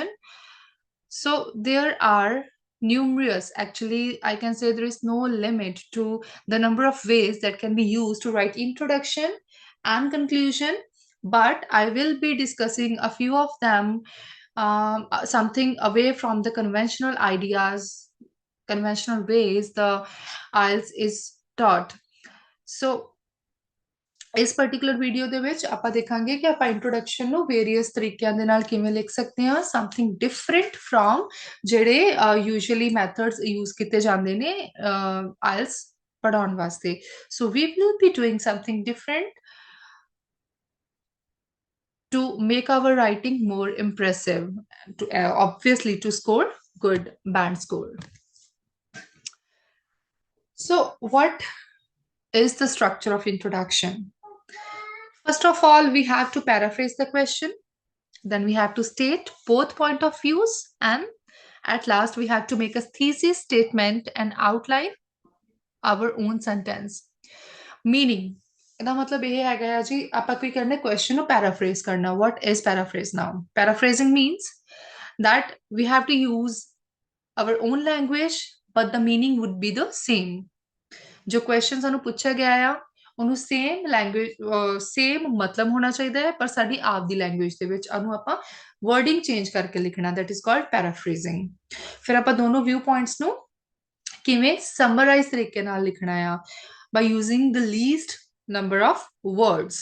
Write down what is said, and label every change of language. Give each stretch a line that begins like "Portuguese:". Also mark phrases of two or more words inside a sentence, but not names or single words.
English: So there are numerous, actually, I can say there is no limit to the number of ways that can be used to write introduction and conclusion, but I will be discussing a few of them, something away from the conventional ideas, conventional ways the IELTS is taught.
Punjabi: So ਇਸ
English: particular video
Punjabi: ਦੇ ਵਿੱਚ ਆਪਾਂ ਦੇਖਾਂਗੇ ਕਿ ਆਪਾਂ ਇੰਟਰੋਡਕਸ਼ਨ ਨੂੰ ਵੇਰੀਅਸ ਤਰੀਕਿਆਂ ਦੇ ਨਾਲ ਕਿਵੇਂ ਲਿਖ ਸਕਦੇ ਹਾਂ,
English: something different from
Punjabi: ਜਿਹੜੇ
English: usually methods use
Punjabi: ਕੀਤੇ ਜਾਂਦੇ ਨੇ ਆਇਲਸ ਪੜਾਉਣ ਵਾਸਤੇ.
English: so we will be doing something different to make our writing more impressive, obviously to score good band score. So what is the structure of introduction? First of all, we have to paraphrase the question. Then we have to state both point of views. And at last, we have to make a thesis statement and outline our own sentence. Meaning,
Punjabi: ਇਹਦਾ ਮਤਲਬ ਇਹ ਹੈਗਾ ਆ ਜੀ ਆਪਾਂ ਕੀ ਕਰਨਾ question ਨੂੰ paraphrase ਕਰਨਾ.
English: What is paraphrase now? Paraphrasing means that we have to use our own language, but the meaning would be the same.
Punjabi: ਜੋ question ਸਾਨੂੰ ਪੁੱਛਿਆ ਗਿਆ ਆ ਉਹਨੂੰ
English: same language
Punjabi: ਸੇਮ ਮਤਲਬ ਹੋਣਾ ਚਾਹੀਦਾ ਹੈ, ਪਰ ਸਾਡੀ ਆਪ ਦੀ ਲੈਂਗੁਏਜ ਦੇ ਵਿੱਚ ਉਹਨੂੰ ਆਪਾਂ
English: wording change
Punjabi: ਕਰਕੇ ਲਿਖਣਾ.
English: that is called paraphrasing.
Punjabi: ਫਿਰ ਆਪਾਂ ਦੋਨੋਂ
English: view points
Punjabi: ਨੂੰ ਕਿਵੇਂ ਸਮਰਾਈਜ਼ ਤਰੀਕੇ ਨਾਲ ਲਿਖਣਾ ਆ,
English: by using the least number of words.